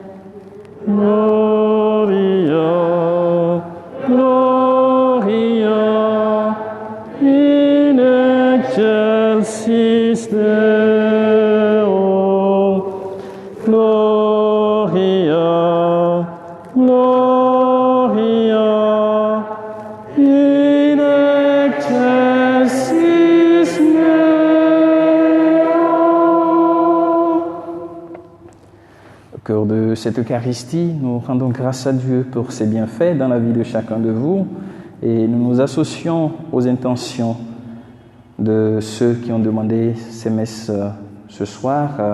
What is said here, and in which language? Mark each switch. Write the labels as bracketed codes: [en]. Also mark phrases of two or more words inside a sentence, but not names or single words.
[la] Gloria, Gloria, in excelsis Deo. Gloria, Gloria, in excelsis Deo. [fr] Au cœur de cette Eucharistie, nous rendons grâce à Dieu pour ses bienfaits dans la vie de chacun de vous et nous nous associons aux intentions de ceux qui ont demandé ces messes ce soir.